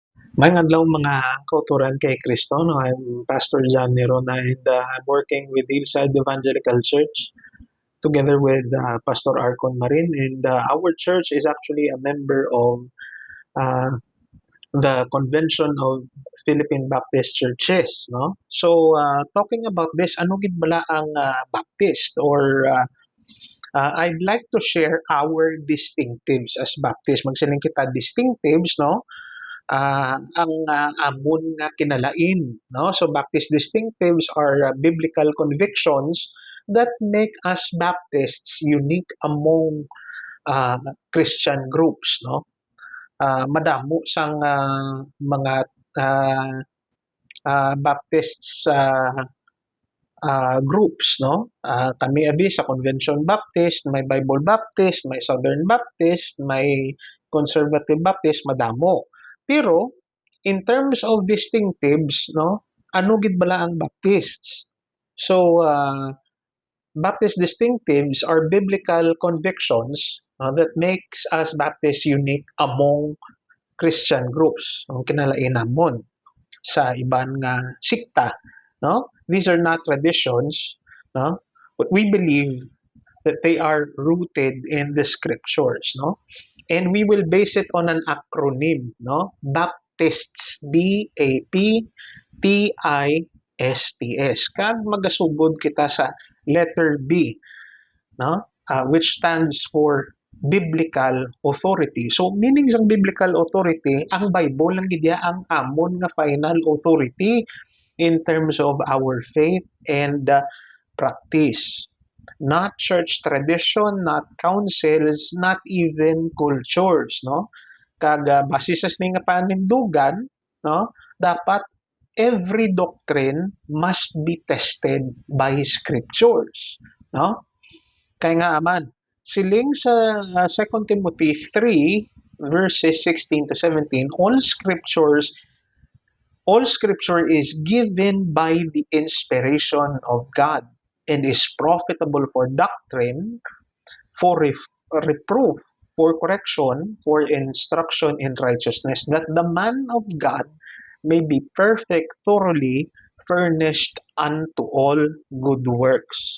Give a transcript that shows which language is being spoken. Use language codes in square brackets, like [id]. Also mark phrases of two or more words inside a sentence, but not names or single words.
[hil] Mayong adlaw mga kauturan kay Kristo, no? [en] I'm Pastor John Nerona and I'm working with Hillside Evangelical Church together with Pastor Arcon Marin, and our church is actually a member of uh, the Convention of Philippine Baptist Churches, no? So talking about this, [hil] ano gid bala ang [en] Baptist or I'd like to share our distinctives as Baptist. [hil] Magsiling kita distinctives, no? Ang amon nga kinalain, no? [en] So Baptist distinctives are biblical convictions that make us Baptists unique among uh, Christian groups, no? [hil] Madamo sang mga uh, Baptists groups, no? Kami abi sa Convention Baptist, may Bible Baptist, may Southern Baptist, may Conservative Baptist, madamo. Pero [en] in terms of distinctives, [hil] no, ano gid bala ang Baptists? [en] So Baptist distinctives are biblical convictions that makes us Baptists unique among Christian groups. [hil] Ang kinalain namon sa iban nga sikta, no? [en] These are not traditions, no? But we believe that they are rooted in the scriptures, no? And we will base it on an acronym, no? Baptists, Baptists. [hil] Kag magasugod kita sa [en] letter B, [hil] no? [en] Which stands for biblical authority. So meaning ng biblical authority, [hil] ang Bible lang gid ang amon nga [en] final authority in terms of our faith and practice. Not church tradition, not councils, not even cultures, no? [hil] Kag base sa nga panindugan, no? [en] Dapat every doctrine must be tested by scriptures, no? [hil] Kaya nga aman, siling sa [en] 2 Timothy 3 verses 16 to 17, all scripture is given by the inspiration of God and is profitable for doctrine, for reproof, for correction, for instruction in righteousness, that the man of God may be perfect, thoroughly furnished unto all good works.